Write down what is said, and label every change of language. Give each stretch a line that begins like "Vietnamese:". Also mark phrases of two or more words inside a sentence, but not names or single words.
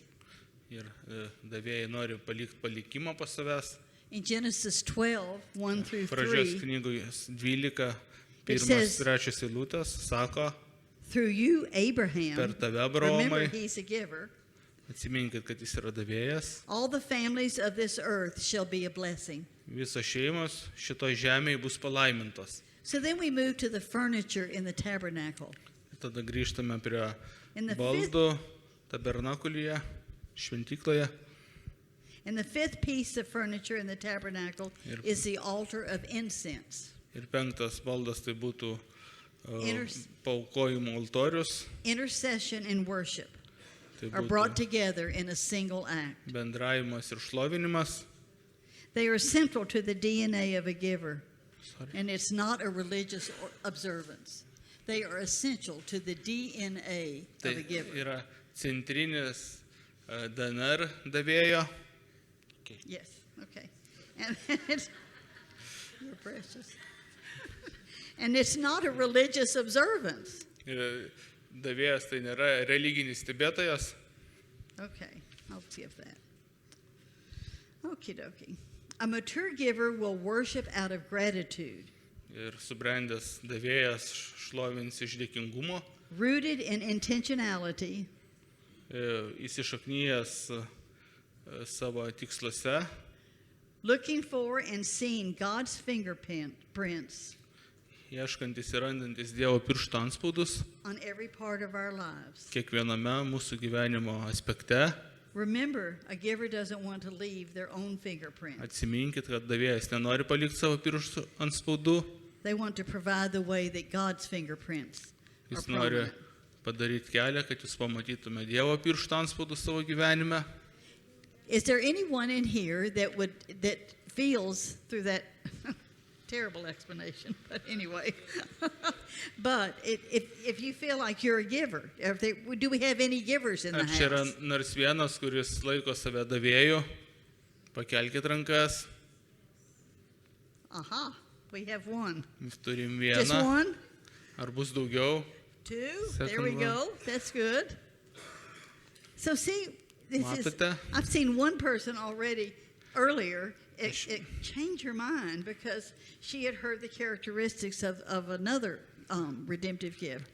Lithuanian: Ir davėjai nori palikti palikimą pas savęs.
English: In Genesis 12, 1 through
Lithuanian: Pradžios 3, knygos 12,
English: It 1, says-
Lithuanian: 3 eilutės sako,
English: through you, Abraham,
Lithuanian: per tave,
English: remember
Lithuanian: Abraomai,
English: he's a giver,
Lithuanian: atsiminkit, kad jis yra davėjas,
English: all the families of this earth shall be a blessing.
Lithuanian: visos šeimos šitoj žemėje bus palaimintos.
English: So then we move to the furniture in the tabernacle.
Lithuanian: Tada grįžtame prie
English: In the
Lithuanian: baldų tabernakulyje, šventykloje.
English: And the fifth piece of furniture in the tabernacle
Lithuanian: Ir-
English: is the altar of incense.
Lithuanian: Ir 5 baldas tai būtų
English: Inters-
Lithuanian: paaukojimo altorius.
English: Intercession and worship
Lithuanian: Tai
English: are brought
Lithuanian: būtų
English: together in a single act.
Lithuanian: bendravimas ir šlovinimas.
English: They are central to the DNA of a giver, Sorry. and it's not a religious observance. They are essential to the DNA
Lithuanian: Tai
English: of a giver.
Lithuanian: yra centrinis DNR davėjo.
English: Yes, okay. And it's, you're precious. And it's not a religious observance.
Lithuanian: Ir davėjas tai nėra religinis stebėtojas.
English: Okay, I'll give that. Okie dokie. A mature giver will worship out of gratitude,
Lithuanian: Ir subrendęs davėjas šlovins iš dėkingumo,
English: rooted in intentionality,
Lithuanian: įsišaknyjęs savo tiksluose,
English: looking for and seeing God's fingerprints
Lithuanian: ieškantis ir randantis Dievo piršto anspaudus
English: on every part of our lives.
Lithuanian: kiekviename mūsų gyvenimo aspekte.
English: Remember, a giver doesn't want to leave their own fingerprint.
Lithuanian: Atsiminkit, kad davėjas nenori palikti savo pirštų anspaudų,
English: They want to provide the way that God's fingerprints are
Lithuanian: jis nori
English: prominent.
Lithuanian: padaryti kelią, kad jūs pamatytume Dievo piršto anspaudus savo gyvenime.
English: Is there anyone in here that feels through that terrible explanation? But anyway, but if you feel like you're a giver, do we have any givers in the
Lithuanian: Ar čia yra
English: house?
Lithuanian: nors vienas, kuris laiko save davėju? Pakelkit rankas.
English: Aha, we have one.
Lithuanian: Turim
English: Just
Lithuanian: vieną.
English: one,
Lithuanian: Ar bus daugiau?
English: two. Second There we one. go. That's good. So see,
Lithuanian: Matote?
English: I've seen one person already earlier. It changed her mind because she had heard the characteristics of another redemptive gift.